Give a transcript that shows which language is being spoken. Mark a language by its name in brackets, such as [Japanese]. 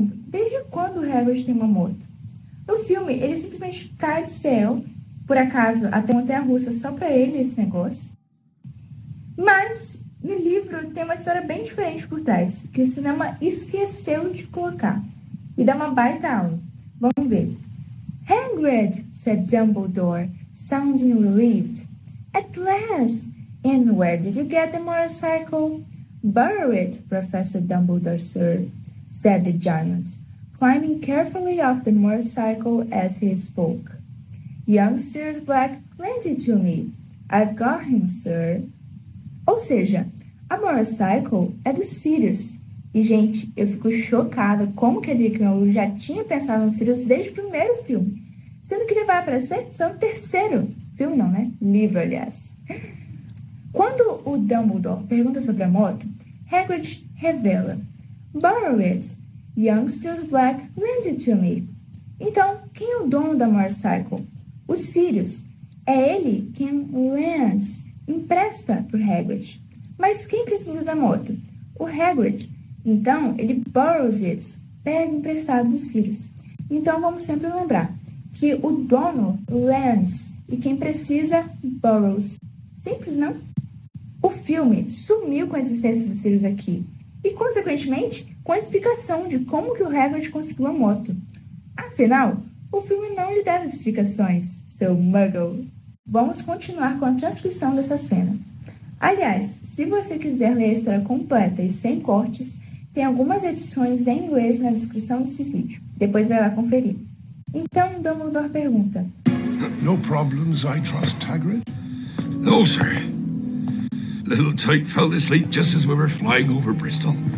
[Portuguese] Desde quando o Hagrid tem uma moto? No filme, ele simplesmente cai do céu, por acaso, até montanha-russa só pra ele esse negócio. Mas, no livro, tem uma história bem diferente por trás, que o cinema esqueceu de colocar. E dá uma baita aula. Vamos ver. [English] Hagrid, said Dumbledore, sounding relieved. At last! And where did you get the motorcycle? Borrow it, Professor Dumbledore, sir, said the giant, climbing carefully off the motorcycle as he spoke. Young Sirius Black lent it to me. I've got him, sir. [Portuguese] Ou seja, a motorcycle é do Sirius. E, gente, eu fico chocada como que a J.K. Rowling já tinha pensado no Sirius desde o primeiro filme. Sendo que ele vai aparecer só no terceiro. Filme não, né? Livro, aliás. Quando o Dumbledore pergunta sobre a moto, Hagrid revela: [English] Borrow it. Young Sirius Black lent it to me. [Portuguese] Então, quem é o dono da motorcycle? O Sirius. É ele quem lends, empresta para o Hagrid. Mas quem precisa da moto? O Hagrid. Então, ele borrows it, pega emprestado do Sirius. Então, vamos sempre lembrar que o dono lends e quem precisa borrows. Simples, não? O filme sumiu com a existência do Sirius aqui. E, consequentemente, com a explicação de como que o Hagrid conseguiu a moto. Afinal, o filme não lhe deve explicações, seu muggle. Vamos continuar com a transcrição dessa cena. Aliás, se você quiser ler a história completa e sem cortes, tem algumas edições em inglês na descrição desse vídeo. Depois vai lá conferir. Então, Dumbledore pergunta: [English] No problems, I trust, Hagrid? No, sir. Little Tyke fell asleep just as we were flying over Bristol.